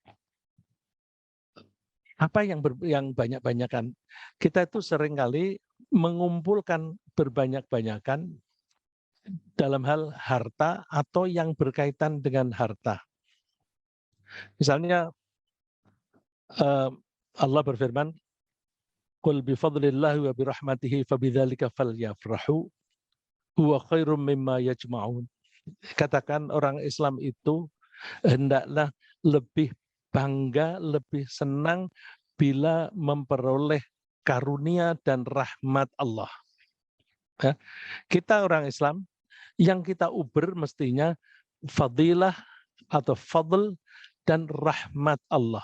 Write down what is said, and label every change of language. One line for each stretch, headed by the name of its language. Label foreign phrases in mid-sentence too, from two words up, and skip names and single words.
Indonesian: Apa yang banyak-banyakan? Kita itu seringkali mengumpulkan berbanyak-banyakan dalam hal harta atau yang berkaitan dengan harta. Misalnya Allah berfirman,
Arabic: "قل بفضل الله وبرحمته فبذلك فليفرحوا هو خير مما يجمعون."
Indonesian: Katakan orang Islam itu hendaklah lebih bangga, lebih senang bila memperoleh karunia dan rahmat Allah. Ya. Kita orang Islam, yang kita uber mestinya fadilah atau fadl dan rahmat Allah.